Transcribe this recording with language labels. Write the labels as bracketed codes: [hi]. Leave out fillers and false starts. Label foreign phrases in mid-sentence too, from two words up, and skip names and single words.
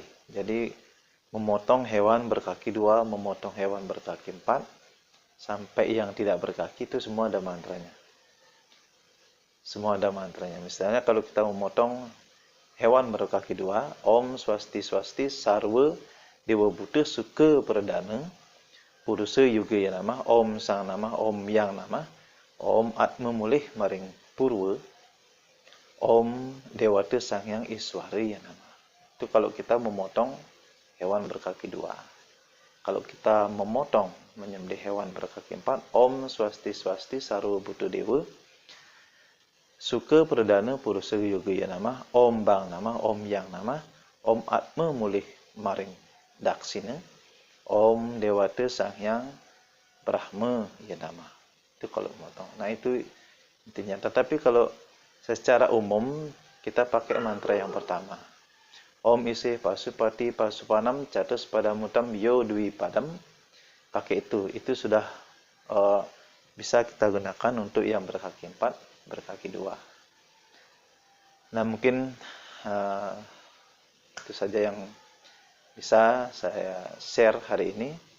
[id] Jadi memotong hewan berkaki 2, memotong hewan berkaki 4, sampai yang tidak berkaki itu semua ada mantranya. Semua ada mantranya. Misalnya kalau kita memotong hewan berkaki dua, [sa] Om Swasti Swasti Sarwa Dewa Buddha Suka Perdana Purusa Yuga Ya Nama, Om Sang Nama, Om Yang Nama, Om Atma Mulih Maring Purwa, Om Dewata Sangyang Iswara Ya Nama. [id] Itu kalau kita memotong hewan berkaki dua. Kalau kita memotong, menyembelih hewan berkaki empat, [sa] Om Swasti Swasti Sarwa Buddha Dewa Suka Perdana Purusa Yoga Ya Nama, Om Bang Nama, Om Yang Nama, Om Atma Mulih Maring Daksina, Om Dewata Sangyang Brahma Ya Nama. [id] Itu kalau memotong. Nah itu intinya. Tetapi kalau secara umum kita pakai mantra yang pertama. [sa] Om Ise Pasupati Pasupanam Catus Padamutam Yo Dwi Padam. [id] Pakai itu. Itu sudah bisa kita gunakan untuk yang berkaki empat, berkaki dua. Nah mungkin itu saja yang bisa saya share hari ini.